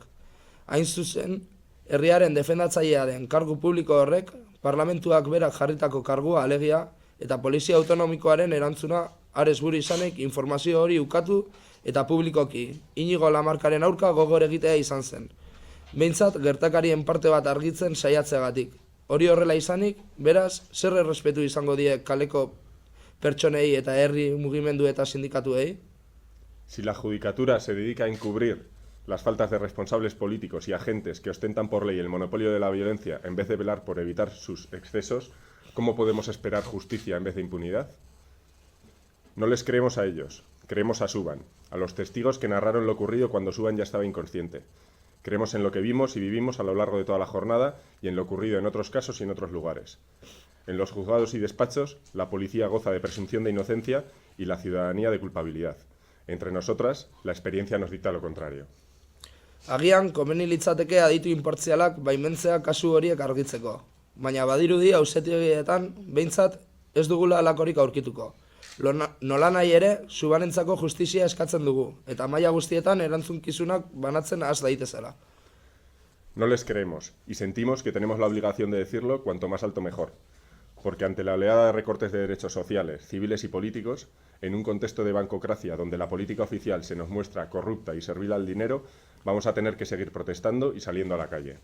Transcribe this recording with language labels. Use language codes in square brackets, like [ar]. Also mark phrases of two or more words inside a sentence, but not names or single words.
[eu] Hain zuzen, herriaren defendatzailea den kargu publiko horrek, parlamentuak berak jarritako kargua alegia eta polizia autonomikoaren erantzuna Ares buru izanek informazio hori ukatu eta publikoki Inigo Lamarkaren aurka gogor egitea izan zen. Behintzat, gertakarien parte bat argitzen saiatzeagatik. Hori horrela izanik, beraz, zer errespetu izango die kaleko pertsonei eta herri mugimendu eta sindikatuei? [es] Si la judicatura se dedica a encubrir las faltas de responsables políticos y agentes que ostentan por ley el monopolio de la violencia en vez de velar por evitar sus excesos, ¿cómo podemos esperar justicia en vez de impunidad? No les creemos a ellos, creemos a Suban, a los testigos que narraron lo ocurrido cuando Suban ya estaba inconsciente. Creemos en lo que vimos y vivimos a lo largo de toda la jornada y en lo ocurrido en otros casos y en otros lugares. En los juzgados y despachos, la policía goza de presunción de inocencia y la ciudadanía de culpabilidad. Entre nosotras, la experiencia nos dicta lo contrario. [eu] Agian, komeni litzateke aditu inpartzialak baimentzea kasu horiek argitzeko. Baina badirudi auzitegietan behintzat ez dugula halakorik aurkituko. Nolanahi ere, Subanentzako justizia eskatzen dugu, eta maila guztietan erantzunkizunak banatzen has daitezela. [es] No les creemos, y sentimos que tenemos la obligación de decirlo cuanto más alto mejor, porque ante la oleada de recortes de derechos sociales, civiles y políticos, en un contexto de bancocracia donde la política oficial se nos muestra corrupta y servil al dinero, vamos a tener que seguir protestando y saliendo a la calle.